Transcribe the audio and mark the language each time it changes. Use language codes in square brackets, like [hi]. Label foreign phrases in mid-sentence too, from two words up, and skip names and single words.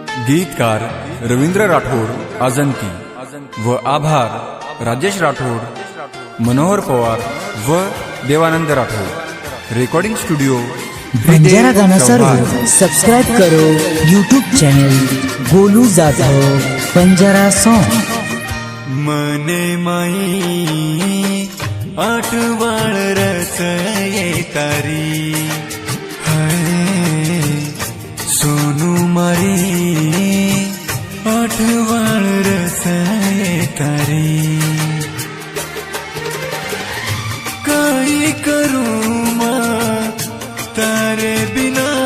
[mr] गीतकार रवींद्र राठोड आजंती व आभार राजेश राठोड, मनोहर पवार व देवानंद राठोड। [en] recording studio [hi] बंजारा गाना सर्व सब्सक्राइब करो [en] YouTube channel [hi] गोलू जाधव बंजारा सॉन्ग। [lmn] मने माई आठवाळ रस तारी हाय सोनू मारी आठवाळ रस तारी काई करूं तारे बिना